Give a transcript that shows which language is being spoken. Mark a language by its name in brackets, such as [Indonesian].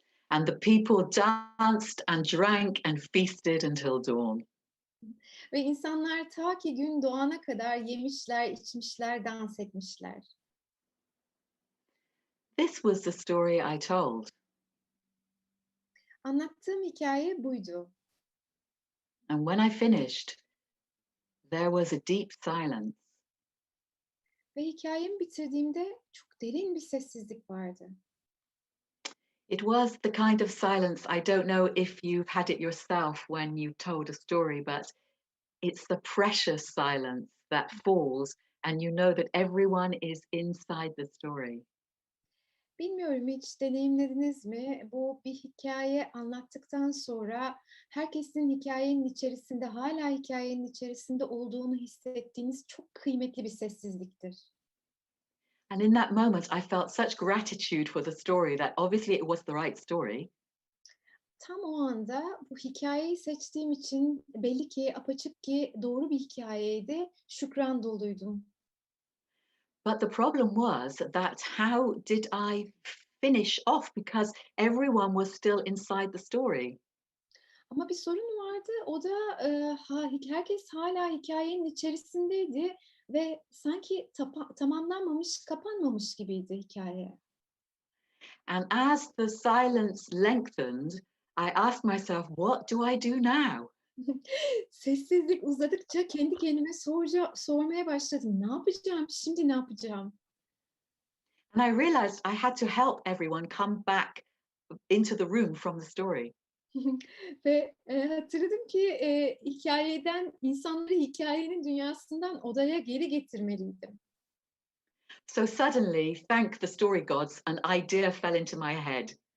[English] And the people danced and drank and feasted until dawn. [Turkish] Ve insanlar ta ki gün doğana kadar yemişler, içmişler, dans etmişler. [English] This was the story I told. [Turkish] Anlattığım hikaye buydu. [English] And when I finished, there was a deep silence. [Turkish] Ve hikayemi bitirdiğimde çok derin bir sessizlik vardı. [English] It was the kind of silence, I don't know if you've had it yourself when you told a story, but it's the precious silence that falls and you know that everyone is inside the story. [Turkish] Bilmiyorum hiç deneyimlediniz mi? Bu bir hikaye anlattıktan sonra herkesin hikayenin içerisinde, hala hikayenin içerisinde olduğunu hissettiğiniz çok kıymetli bir sessizliktir. [English] And in that moment, I felt such gratitude for the story that obviously it was the right story. [Turkish] Tam o anda bu hikayeyi seçtiğim için belli ki apaçık ki doğru bir hikayeydi. Şükran doluydum. [English] But the problem was that how did I finish off because everyone was still inside the story. [Turkish] Ama bir sorun vardı. O da herkes hala hikayenin içerisindeydi ve sanki tamamlanmamış, kapanmamış gibiydi hikaye. [English] And as the silence lengthened, I asked myself, what do I do now? [Turkish] Sessizlik uzadıkça kendi kendime sormaya başladım. Ne yapacağım? Şimdi ne yapacağım? [English] And I realized I had to help everyone come back into the room from the story. [Turkish] Ve hatırladım ki insanları hikayenin dünyasından odaya geri getirmeliydim. [English] So suddenly, thank the story gods, an idea fell into my head.